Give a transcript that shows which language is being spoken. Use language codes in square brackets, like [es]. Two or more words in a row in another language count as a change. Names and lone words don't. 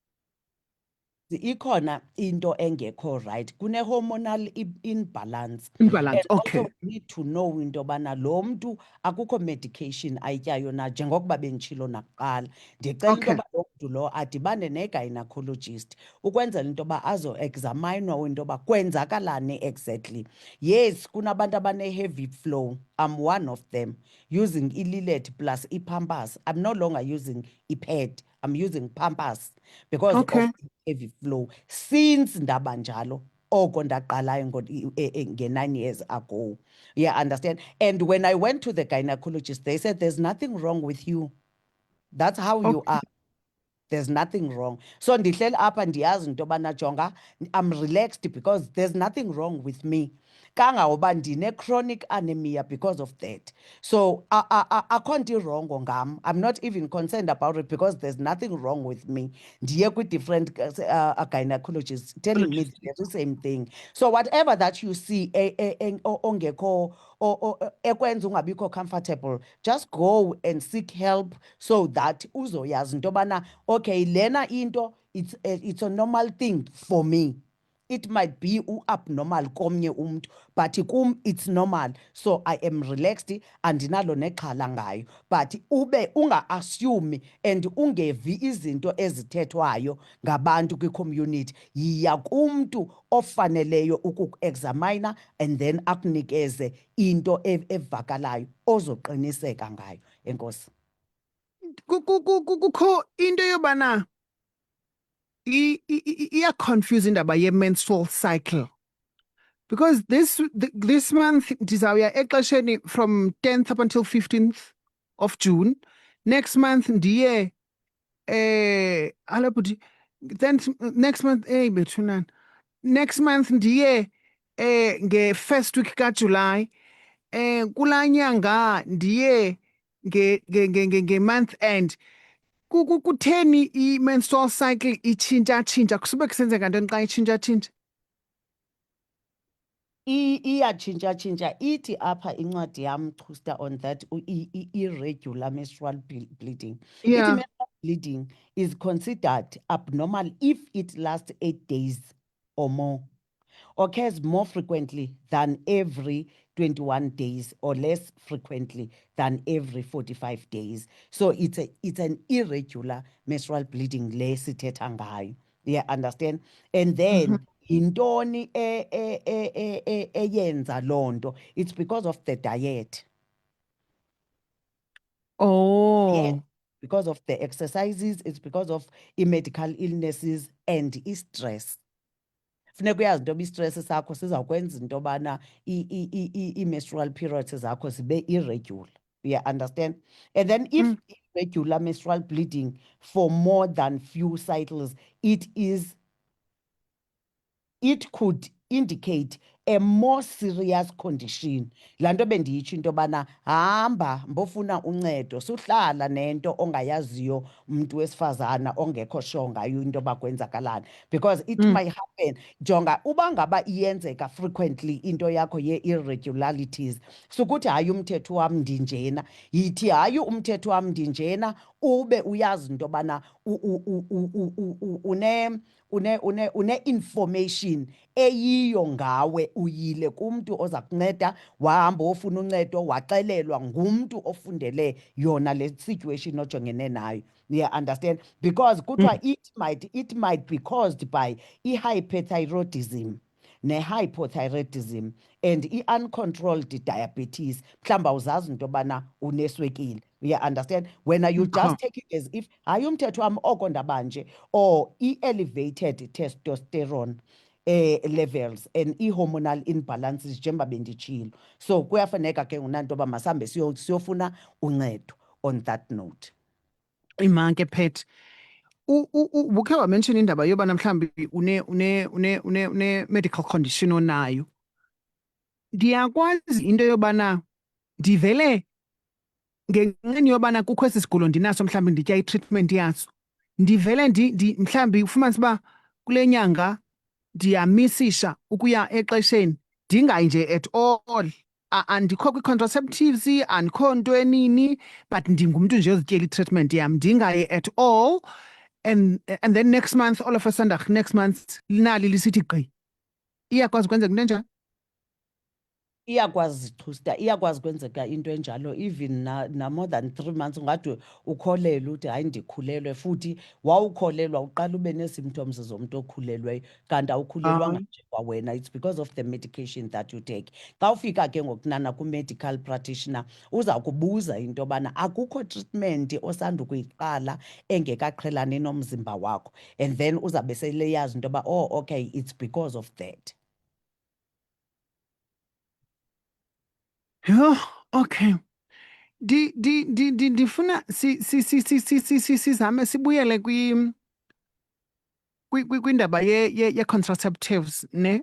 [xh] Ikhona into engekho right, kune- [en] hormonal imbalance. [xh] Imbalance, And okay. [en] also we need to know [xh] into bana lo mntu akukho medication ayityayo na, njengokuba benditshilo nakuqala. Ndicela into Okay. yoba lo mntu lo adibane ne-gynecologist ukwenzela into yoba azo-examinwa into yoba kwenzakalani exactly. Yes, kunabantu abane- [en] heavy flow. I'm one of them, using i-Lillet plus i-Pampers. I'm no longer using i-pad, I'm using Pampers because Okay. of heavy flow. Since [xh] ndaba njalo, oko ndaqalayo nge-9 [en] years ago. Yeah, understand? And when I went to the gynecologist, they said, there's nothing wrong with you. That's how you Okay. are. There's nothing wrong. So [xh] ndihleli apha ndiyazi into yobana jonga, [en] I'm relaxed because there's nothing wrong with me. [xh] Kangangoba ndine-chronic anemia [en] because of that. [xh] So akho nto irongo ngam. [en] I'm not even concerned about it because there's nothing wrong with me. [xh] Ndiye kwi-different [en] gynecologists telling me the very same thing. So whatever that you see [xh] ongekho ekwenza ungabikho [en] comfortable, just go and seek help so that [xh] uzoyazi into yobana okay, lena into [en] it's a normal thing for me. It might be abnormal [xh] komnye umuntu, [en] but kum it's normal. So I am relaxed [xh] andinalo nexhala ngayo. But ube unga-assume and ungevi izinto ezithethwayo ngabantu kwi-community. Yiya kumntu ofaneleyo ukuku-examina and then akunikeze into evakalayo ozoqiniseka ngayo. Enkosi. Kukho into yobana iya-confuse indaba ye- [en] menstrual cycle, [xh] because this month ndizawuya exesheni [en] from 10th up until 15th of June. Next month [xh] ndiye hello bhuti, [en] then next month [xh] bethunana, [en] next month [xh] ndiye nge-first week kaJuly, kulaa nyanga ndiye nge-month end. Kutheni i- [en] menstrual cycle [xh] itshintsha-tshintsha? Kusube kusenzeka ntoni xa itshintsha-tshintsha? Iyatshintsha-tshintsha. Ithi apha incwadi yam Xusta [en] on that irregular menstrual bleeding. [xh] Yeah. [en] Ithi menstrual bleeding is considered abnormal if it lasts 8 days or more, occurs more frequently than every 21 days or less frequently than every 45 days. So it's an irregular menstrual bleeding [xh] le sithetha ngayo. [en] Yeah, understand? And then [xh] yintoni eyenza loo nto? [en] It's because of the diet. Oh. Yes, because of the exercises, it's because of medical illnesses and stress. [xh] Funeka uyazi into yoba i-stress sakho sizawukwenza into yobana i- [en] menstrual periods [xh] zakho zibe irregular. [en] Yeah, understand? And then if irregular menstrual bleeding for more than few cycles, it could indicate a more serious condition. [xh] Lanto bendiyitsho into yobana hamba mbofuna uncedo, suhlala nento ongayaziyo umuntu wesifazana ongekho sure ngayo into yoba kwenzakalani, [en] because it might happen. [xh] Jonga, uba ngaba iyenzeka frequently into yakho ye-irregularities, sukuthi hayi umthetho wam ndinjena, yithi hayi umthetho wam ndinjena, ube uyazi into yobana une-information eyiyo ngawe, uyile kumntu oza kunceda, wahamba wofuna uncedo, waxelelwa ngumntu ofundele yona le situation ojongene nayo. [en] Yeah, understand? Because kuthiwa it might be caused by i-hyperthyroidism ne-hypothyroidism and i-uncontrolled diabetes. [xh] Mhlawumbi awuzazi into yobana uneswekile. [en] You understand? When you just take it as if [xh] hayi umthetho wami oko ndabanje, [en] or i-elevated testosterone levels and i-hormonal imbalances njengoba benditshilo. [xh] So kuyafuneka ke ngunanto yoba masihambe siyofuna uncedo [en] on that note. [xh] Imanke Pet. Ukhe wamention indaba yobana mhlambi une medical condition onayo. Ndiyakwazi into yobana ndivele ngenxeni yobana kukho esi sigulo ndinaso mhlambi nditya i-treatment yaso. Ndivele mhlambi ufumanise uba kule nyanga ndiyamisisha ukuya exesheni ndingayi nje [en] at all. [xh] Andikho kwi-contraceptives, andikho nto enini, but ndingumntu nje ozityela i-treatment yam ndingayi [en] at all. And then next month, all of a sudden, next month, [xh] linali lisithi gqi. Iyakwazi kwenzeka into enjalo? Iyakwazi Thusta, iyakwazi kwenzeka into enjalo, even na [en] more than 3 months [xh] ungade ukholelwe uthi hayi ndikhulelwe, futhi wawukholelwa uqala ube nee-symptoms zomuntu okhulelweyo, kanti awukhulelwanga nje kwawena. [en] It's because of the medication that you take. [xh] Xa ufika ke ngokunana ku-medical practitioner, uza kubuza into yobana akukho treatment osandukuyiqala engekaqhelani nomzimba wakho, [en] and then [xh] uzabe seleyazi into yoba [en] oh okay, it's because of that. [xh] Yho, okay. Ndifuna sizame sibuyele kwindaba ye-contraceptives, ne?